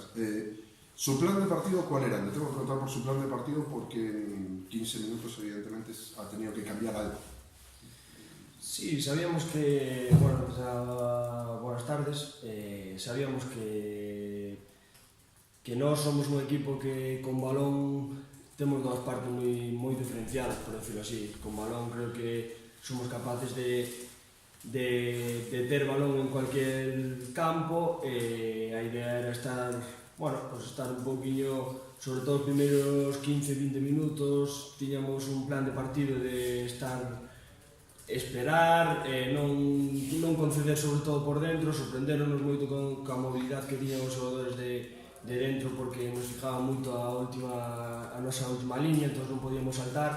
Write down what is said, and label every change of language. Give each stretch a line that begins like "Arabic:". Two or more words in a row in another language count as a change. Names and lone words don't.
Spanish: ¿Su plan de partido cuál era? Le tengo que preguntar por su plan de partido porque en 15 minutos evidentemente ha tenido que cambiar algo.
Galician: Sí, sabíamos que, bueno,
Spanish: buenas tardes,
Galician: sabíamos que nós somos un equipo que con balón temos dúas partes moi diferenciadas,
Spanish: por decirlo así.
Galician: Con balón creo que somos capaces de ter balón
Spanish: en cualquier campo,
Galician: e a idea era estar un pouquiño, sobre todo os primeiros 15-20 minutos, tiñamos un plan de partido de esperar, non conceder sobre todo por dentro, sorprenderonos moito coa mobilidade que tiñan os xogadores de dentro, porque nos fijaba moito a nosa última liña, entón non podíamos saltar.